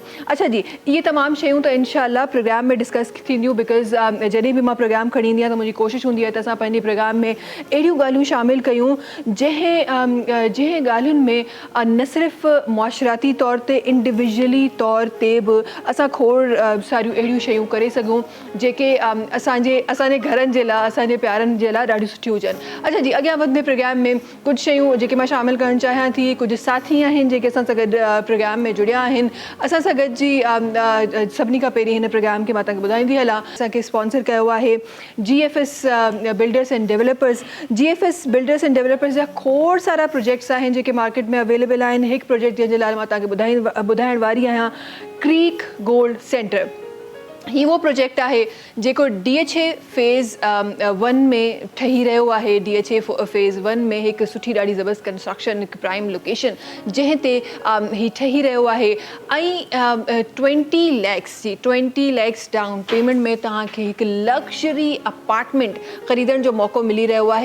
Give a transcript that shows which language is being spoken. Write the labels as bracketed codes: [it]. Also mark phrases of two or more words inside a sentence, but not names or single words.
[sd] अच्छा जी, इहे तमामु शयूं त [ar] إن شاء الله [sd] प्रोग्राम में डिस्कस थींदियूं, बिकॉज़ जॾहिं बि मां प्रोग्राम खणी ईंदी आहियां त मुंहिंजी कोशिशि हूंदी आहे त असां पंहिंजे प्रोग्राम में अहिड़ियूं ॻाल्हियूं शामिलु कयूं जंहिं ॻाल्हियुनि में न सिर्फ़ु मुआशराती तौर ते इंडिविजुअली तौर ते बि असां खोड़ सारियूं अहिड़ियूं शयूं करे सघूं जेके असांजे घरनि जे लाइ, असांजे प्यारनि जे लाइ ॾाढियूं सुठियूं हुजनि। अच्छा जी, अॻियां वधंदे प्रोग्राम में कुझु शयूं जेके मां शामिलु करणु चाहियां थी, कुझु साथी आहिनि जेके असां सां गॾु प्रोग्राम में जुड़िया आहिनि। असां सां गॾु जी सभिनी खां पहिरीं हिन प्रोग्राम खे मां तव्हांखे ॿुधाईंदी हलां, असांखे स्पॉन्सर कयो आहे GFS बिल्डर्स एंड डेवलपर्स। GFS बिल्डर्स एंड डेवलपर्स जा खोड़ सारा प्रोजेक्ट्स आहिनि जेके मार्केट में अवेलेबल आहिनि। हिकु प्रोजेक्ट जंहिंजे लाइ मां तव्हांखे ॿुधाइण वारी आहियां, क्रीक गोल्ड सेंटर। ही वो प्रोजेक्ट आहे जेको DHA फेज़ 1 में ठही रहियो आहे। DHA फेज़ 1 में हिकु सुठी ॾाढी ज़बरदस्त कंस्ट्रक्शन, हिकु [en] prime location [sd] जंहिं ते ही ठही रहियो आहे ऐं 20 [en] lacs down payment [sd] में तव्हांखे हिकु [en] luxury apartment [sd] ख़रीदण जो मौक़ो मिली रहियो आहे।